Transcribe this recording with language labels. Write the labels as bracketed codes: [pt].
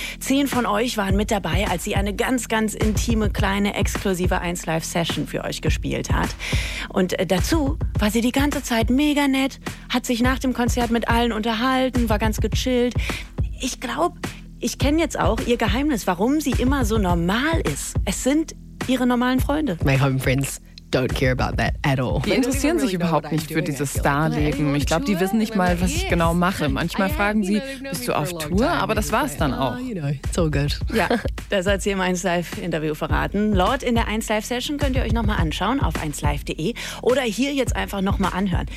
[de] 10 von euch waren mit dabei, als sie eine ganz, ganz intime, kleine, exklusive 1Live-Session für euch gespielt hat. Und dazu war sie die ganze Zeit mega nett, hat sich nach dem Konzert mit allen unterhalten, war ganz gechillt. Ich glaube, ich kenne jetzt auch ihr Geheimnis, warum sie immer so normal ist. Es sind ihre normalen Freunde. [en] My home friends don't care about that at all. [de] Die interessieren sich überhaupt nicht für dieses Star-Leben. Ich glaube, die wissen nicht mal, was ich genau mache. Manchmal fragen sie, bist du auf Tour? Aber das war es dann auch. [en] It's all good. [de] Ja, das hat sie im 1Live-Interview verraten. Lord in der 1Live-Session könnt ihr euch nochmal anschauen auf 1Live.de oder hier jetzt einfach nochmal anhören.